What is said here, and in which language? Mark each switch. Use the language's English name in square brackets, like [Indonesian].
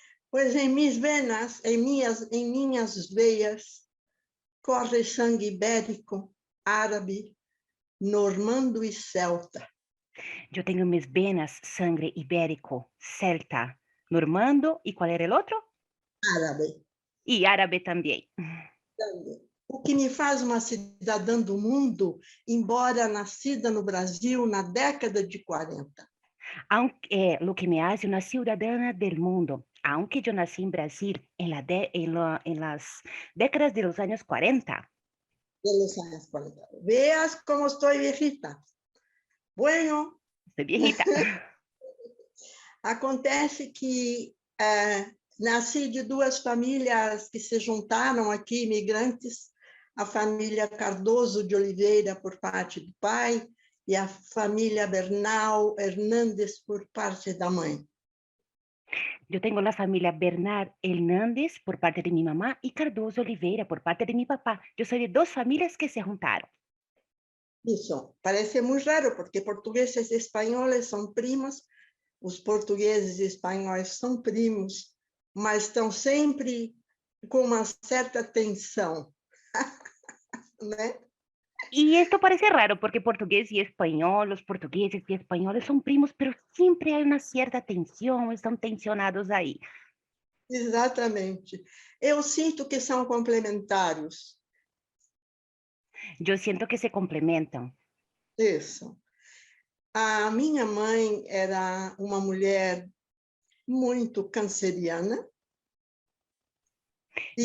[Portuguese] Pois em minhas venas, em minhas veias, corre sangue ibérico, árabe, normando e celta. [Spanish] Yo tengo en mis venas sangre ibérico, celta, normando, ¿y cuál era el otro? Árabe Y árabe también. [Portuguese] também. O que me faz uma cidadã do mundo, embora nascida no Brasil na década de 40. [Spanish] Aunque, lo que me hace una ciudadana del mundo, aunque yo nací en Brasil en las décadas de los años 40. De los años 40. Veas como estoy viejita. Bueno, Soy viejita. [Portuguese] acontece que nasci de duas famílias que se juntaram aqui, imigrantes, a família Cardoso de Oliveira por parte do pai e a família Bernal Hernandes por parte da mãe. [Spanish] Yo tengo la familia Bernard Hernández por parte de mi mamá y Cardoso Oliveira por parte de mi papá. Yo soy de dos familias que se juntaron. [Portuguese] Isso, parece muito raro, porque portugueses e espanhóis são primos, os portugueses e espanhóis são primos, mas estão sempre com uma certa tensão, né? [Spanish] Y esto parece raro porque portugués y español, los portugueses y españoles son primos, pero siempre hay una cierta tensión, están tensionados ahí. [Portuguese] Exatamente. Eu sinto que são complementares. [Spanish] Yo siento que se complementan. [Portuguese] Isso. A minha mãe era uma mulher muito canceriana e